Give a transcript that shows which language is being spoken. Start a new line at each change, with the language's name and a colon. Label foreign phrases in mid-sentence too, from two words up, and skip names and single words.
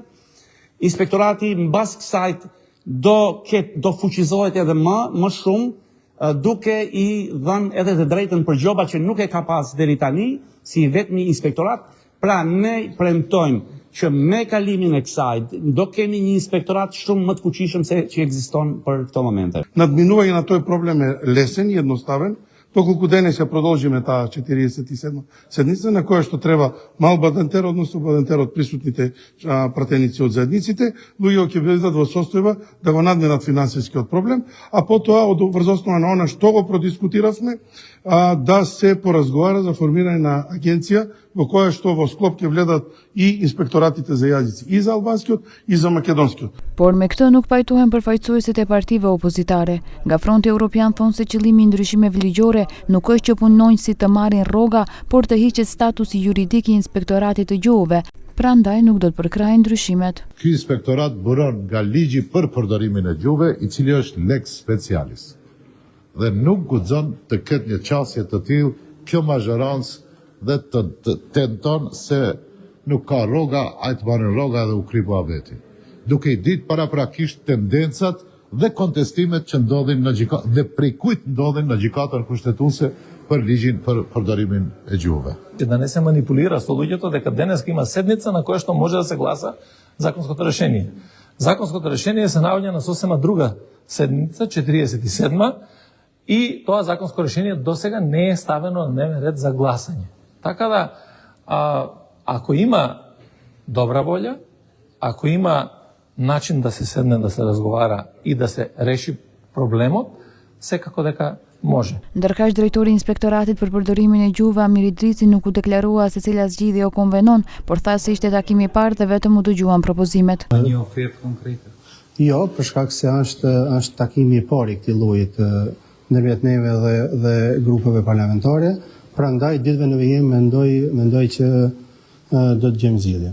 Albanian: Inspektorati mbas kësaj do fuqizohet edhe më shumë duke i dhënë edhe të drejtën për gjoba që nuk e ka pas deri tani si vetmi inspektorat. Pra ne premtojmë që me kalimin e kësaj do kemi një inspektorat shumë më të fuqishëm se që ekziston për këto momente.
Macedonian: Надминување на тој проблем е лесен и едноставен, доколку денес ја продолжиме таа 47 седница на која што треба мал бадентер, односно бадентер од присутните пратеници од заедниците, луѓе ќе бидат во состојба да го надминат финансискиот проблем, а потоа врз основа на она што го продискутиравме, да се поразговара за формирање на агенција во која што во склоп ќе вледат и инспекторатите за јазици и за албанскиот и за македонскиот.
Albanian: Por me këtë nuk pajtohen përfaqësuesit e partive opozitare. Nga Fronti Evropian thonë se qëllimi i ndryshimeve ligjore nuk është që punonjësit të marrin rroga, por të hiqet statusi juridik i Inspektoratit të Gjuhëve. Prandaj nuk do të përkrajnë ndryshimet. Ky inspektorat buron nga ligji për përdorimin e gjuhëve, i cili është
Latin: lex specialis.
Albanian: Dhe nuk guxon të ketë një qasje të tillë kjo mazhorancë dhe të tenton se nuk ka rroga, ai të marrin rroga dhe u kripo veti. Duke i ditë paraprakisht tendencat dhe kontestimet që ndodhin në gjykatë dhe prej kujt ndodhin në gjykatën kushtetuese për ligjin për përdorimin e gjuhëve.
Macedonian: Да не се манипулира со луѓето дека денес има седница на која што може да се гласа законското решение. Законското решение се наоѓа на сосема друга седница, 47-ма, и тоа законско решение досега не е ставено на дневен ред за гласање. Така да, ако има добра волја, ако има начин да се седне, да се разговара и да се реши проблемот, секако дека може.
Albanian: Ndërkaq drejtori i Inspektoratit për përdorimin e gjuhëve Amir Idrisi nuk u deklarua se cila zgjidhje o konvenon, por tha se ishte takimi i parë dhe vetëm u dëgjuan propozimet. Një ofertë konkrete? Jo, për shkak se është takimi i parë i këtij lloji ndërmjet neve dhe grupeve parlamentare, prandaj ditëve në vijim mendoj që do të gjejmë zgjidhje.